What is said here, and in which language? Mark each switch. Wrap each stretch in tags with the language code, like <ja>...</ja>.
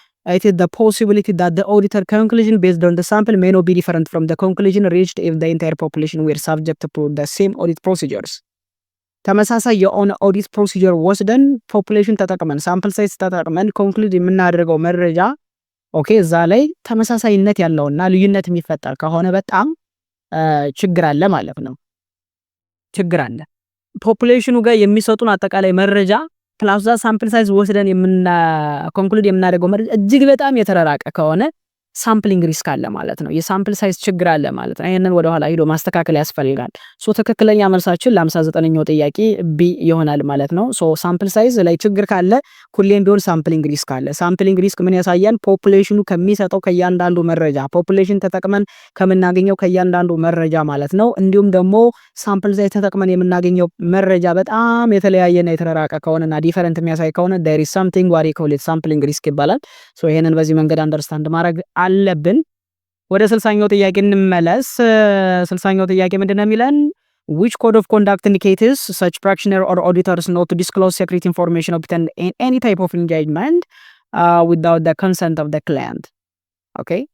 <en>It is the possibility that the auditor conclusion based on the sample may not be different from the conclusion reached if the entire population were subject to the same audit procedures.</en> <am>ተመሳሳይ የሆነ ኦዲት ፕሮሲጀር ወስደን ፖፑሌሽን ተጠቅመን ሳምፕል ሳይዝ ተጠቅመን ኮንክሉድ የምናደርገው መረጃ ኦኬ እዛ ላይ ተመሳሳይነት ያለውና ልዩነት የሚፈጠር ከሆነ በጣም ችግር አለ ማለት ነው። ችግር አለ። ፖፑሌሽኑ ጋር የሚሰጡን አጠቃላይ መረጃ ፕላስ ሳምፕል ሳይዝ ወስደን ኮንክሉድ የምናደርገው መረጃ እጅግ በጣም የተራራቀ ከሆነ ሳምፕሊንግ ሪስክ አለ ማለት ነው። የሳምፕል ሳይዝ ችግር አለ ማለት ነው። ይሄንን ወደ ኋላ ሄዶ ማስተካከል ያስፈልጋል። ሶ ትክክለኛ መልሳችን ለ59ኛው ጥያቄ ቢ ይሆናል ማለት ነው። ሶ ሳምፕል ሳይዝ ላይ ችግር ካለ ሁሌም ቢሆን ሳምፕሊንግ ሪስክ አለ። ሳምፕሊንግ ሪስክ ምን ያሳያል? ፖፑሌሽኑ ከሚሰጠው ከያንዳንዱ መረጃ ፖፑሌሽን ተጠቅመን ከምናገኘው ከያንዳንዱ መረጃ ማለት ነው። እንዲሁም ደግሞ ሳምፕል ሳይዝ ተጠቅመን የምናገኘው መረጃ በጣም የተለያየና የተራራቀ ከሆነና ዲፈረንት የሚያሳይ ከሆነ</am> <en>there is something what we call it</en> <am>ሳምፕሊንግ ሪስክ ይባላል። ሶ ይሄንን በዚህ መንገድ አንደርስታንድ ማድረግ አለብን። ወደ 60ኛው ጥያቄ እንመለስ። 60ኛው ጥያቄ ምንድነው የሚለን?</am> <en>which code of conduct indicates such practitioner or auditors not to disclose secret information obtained in any type of engagement without the consent of the client? ኦኬ</en>